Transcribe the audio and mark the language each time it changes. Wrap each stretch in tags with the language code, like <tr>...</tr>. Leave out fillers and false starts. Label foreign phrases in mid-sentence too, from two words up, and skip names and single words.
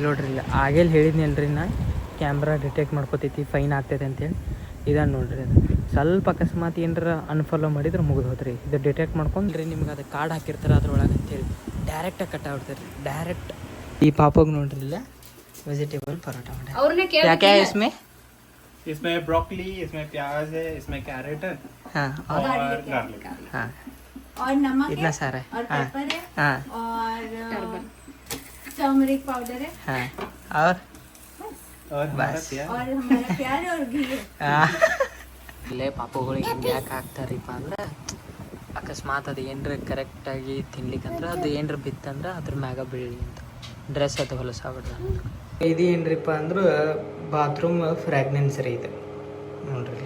<kn>ನೋಡ್ರಿ ಇಲ್ಲ ಆಗೇಲಿ ಹೇಳಿದ್ನಲ್ರಿ ನಾ ಕ್ಯಾಮ್ರಾ ಡಿಟೆಕ್ಟ್ ಮಾಡ್ಕೋತೈತಿ ಫೈನ್ ಆಗ್ತೈತೆ ಅಂತೇಳಿ. ಇದನ್ನು ನೋಡ್ರಿ ಅದು ಸ್ವಲ್ಪ ಅಕಸ್ಮಾತ್ ಏನರ ಅನ್ಫಾಲೋ ಮಾಡಿದ್ರೆ ಮುಗಿದು ಹೋದ್ರಿ. ಇದು ಡಿಟೆಕ್ಟ್ ಮಾಡ್ಕೊಂಡ್ರಿ ನಿಮ್ಗೆ ಅದು ಕಾರ್ಡ್ ಹಾಕಿರ್ತಾರೆ ಅದ್ರೊಳಗೆ ಅಂತೇಳಿ ಡೈರೆಕ್ಟಾಗಿ ಕಟ್ ಆಗ್ಬಿಡ್ತಾರೆ ರೀ. ಡೈರೆಕ್ಟ್ ಈ ಪಾಪಗೆ ನೋಡ್ರಿ ಇಲ್ಲ ವೆಜಿಟೇಬಲ್ ಪರೋಟ</kn> <hi>क्या क्या है इसमें? इसमें ब्रोकली, इसमें प्याज है, इसमें कैरेट है, हाँ और गार्लिक। हाँ और नमक इतना है, सारा है. और हाँ पेपर है, हाँ और</hi> <en>turmeric powder</en> <hi>है, हाँ और हमारा बस. प्याज। और हमारा प्याज और घी है.</hi> <kn>ಇಲ್ಲೇ ಪಾಪುಗಳಿಗೆ ಹಿಂಗೆ ಯಾಕೆ ಹಾಕ್ತಾರಿಪ್ಪ ಅಂದ್ರೆ ಅಕಸ್ಮಾತ್ ಅದು ಏನರ ಕರೆಕ್ಟಾಗಿ ತಿನ್ಲಿಕ್ಕಂದ್ರೆ ಅದು ಏನರ ಬಿತ್ತಂದ್ರೆ ಅದ್ರ ಮ್ಯಾಗ ಬೀಳಿ ಅಂತ ಡ್ರೆಸ್ ಅದು ಹೊಲಸಾಗ್ಬಿಡ್ದ. ಇದು ಏನ್ರಿಪ್ಪ ಅಂದ್ರೆ</kn> <en>bathroom fragrance</en> <kn>ರೀ ಇದು ನೋಡ್ರಿ.</kn>